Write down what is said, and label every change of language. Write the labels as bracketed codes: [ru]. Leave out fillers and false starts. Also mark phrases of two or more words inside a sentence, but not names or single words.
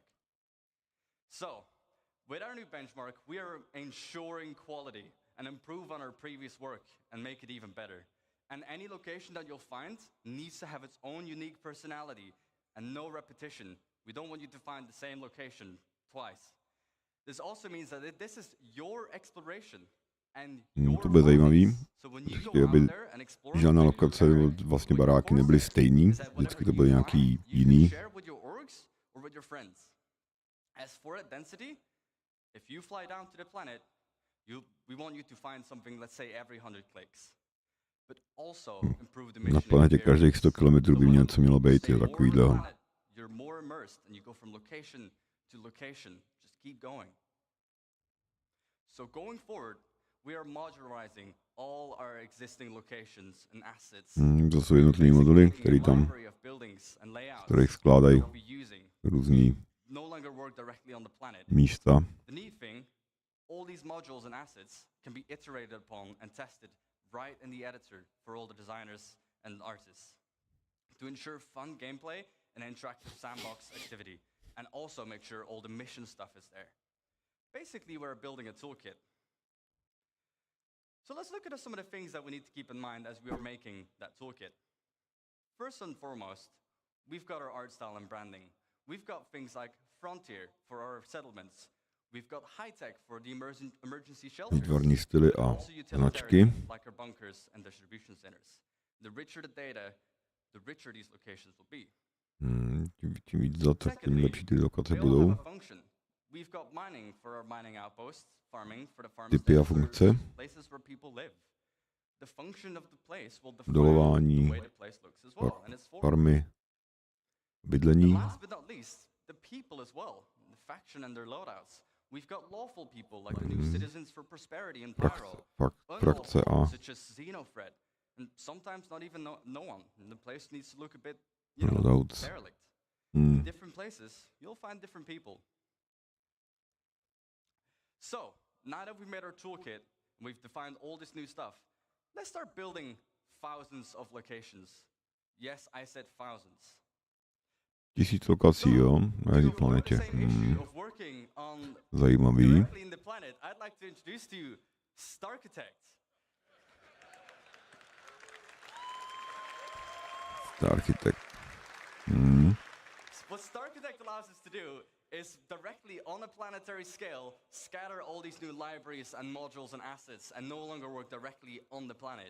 [en] So, with our new benchmark, we are ensuring quality and improve on our previous work and make it even better. And any location that you'll find needs to have its own unique personality and no repetition. We don't want you to find the same location twice. This also means that this is your exploration and your [cs] to bude zajímavý. [en] So when you [cs] Vždycky, [en] go [cs] aby [en] out there and explore [cs] žádná lokace, vlastně baráky nebyly stejný, vždycky to byly nějaký jiný. [en] share with your orgs or with your friends. As for that density, if you fly down to the planet, we want you to find something, let's say, every 100 clicks. but also improve the [cs] Na [en] missioning [cs] planetě každých 100 [en] experience. [cs] km by mělo něco mělo být, jo, takovýhleho. [en] You're more immersed and you go from location to location. Just keep going. So going forward, we are modularizing all our existing locations and assets. [cs] To jsou jednotlivé moduly, které tam, z kterých skládají různý místa. [en] The neat thing, all these modules and assets can be iterated upon and tested right in the editor for all the designers and artists to ensure fun gameplay and interactive sandbox activity, and also make sure all the mission stuff is there. Basically, we're building a toolkit. So let's look at some of the things that we need to keep in mind as we are making that toolkit. First and foremost, we've got our art style and branding. We've got things like Frontier for our settlements. We've got high-tech for the emergency shelters. [cs] Výtvarní styly a značky. [en] Like our bunkers and distribution centers. The richer the data, the richer these locations will be. [cs] Tím víc dat, tím lepší ty lokace budou. [en] We've got mining for our mining outposts, farming for the farms, [cs] typy a funkce. [en] Places where people live. The function of the place will [cs] dolování, [en] define the way the place looks as well, and its form. [cs] farmy, bydlení. [en] Last but not least, the people as well, the faction and their loadouts. We've got lawful people like the new citizens for prosperity and Pyro, [cs] frakce a [en] such as Xenofred, and sometimes not even no one. And the place needs to look a bit, derelict. In different places, you'll find different people. So, now that we've made our toolkit, and we've defined all this new stuff, let's start building thousands of locations. Yes, I said thousands. [cs] 1000 lokací, jo, na jedné planetě. Zajímavý. [en] I'd like to introduce to you Starcitect. Starcitect. What Starcitect allows us to do is directly on a planetary scale scatter all these new libraries and modules and assets and no longer work directly on the planet.